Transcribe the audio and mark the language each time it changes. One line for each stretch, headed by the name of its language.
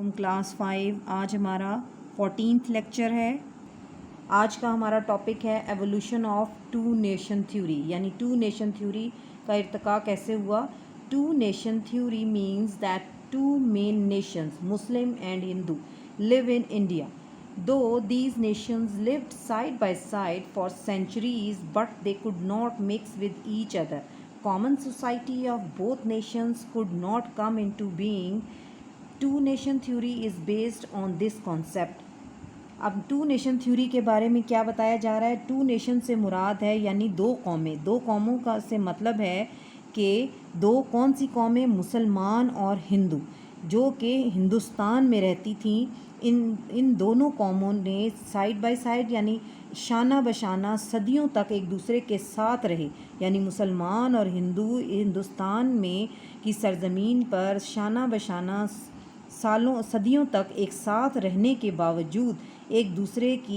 Urdu: Class 5 آج ہمارا 14th lecture ہے۔ آج کا ہمارا ٹاپک ہے evolution of
English: Two nation theory, یعنی two nation theory کا ارتقاء کیسے ہوا۔ Two nation theory means that two main nations Muslim and Hindu live in India. Though these nations lived side by side for centuries, but they could not mix with each other. Common society of both nations could not come into being. Two nation theory is based on this concept.
Urdu: اب to nation theory کے بارے میں کیا بتایا جا رہا ہے؟ To nation سے مراد ہے یعنی دو قومیں، دو قوموں کا سے مطلب ہے کہ دو کون سی قومیں؟ مسلمان اور ہندو، جو کہ ہندوستان میں رہتی تھیں۔ ان دونوں قوموں نے سائیڈ بائی سائیڈ یعنی شانہ بشانہ صدیوں تک ایک دوسرے کے ساتھ رہے، یعنی مسلمان اور ہندو ہندوستان میں کی سرزمین پر شانہ بشانہ صدیوں تک ایک ساتھ رہنے کے باوجود ایک دوسرے